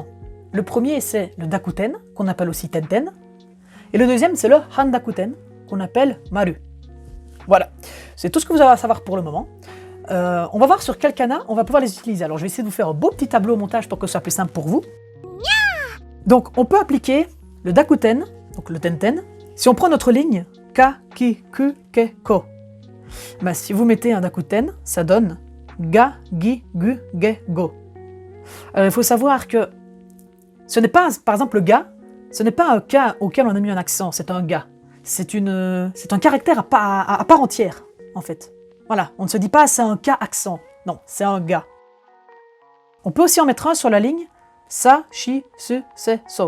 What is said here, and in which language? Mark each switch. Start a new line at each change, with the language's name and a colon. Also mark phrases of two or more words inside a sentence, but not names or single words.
French: Le premier c'est le dakuten, qu'on appelle aussi tenten, et le deuxième c'est le handakuten, qu'on appelle maru. Voilà, c'est tout ce que vous avez à savoir pour le moment. On va voir sur quel kana on va pouvoir les utiliser. Alors je vais essayer de vous faire un beau petit tableau au montage pour que ce soit plus simple pour vous. Donc on peut appliquer le dakuten, donc le tenten, si on prend notre ligne ka, ki, ku, ke, ko. Ben, si vous mettez un dakuten, ça donne ga, gi, gu, ge, go. Il faut savoir que ce n'est pas, par exemple le ga, ce n'est pas un ka auquel on a mis un accent, c'est un ga. C'est un caractère à part entière, en fait. Voilà, on ne se dit pas c'est un ka accent, non, c'est un ga. On peut aussi en mettre un sur la ligne sa, shi, su, se, so.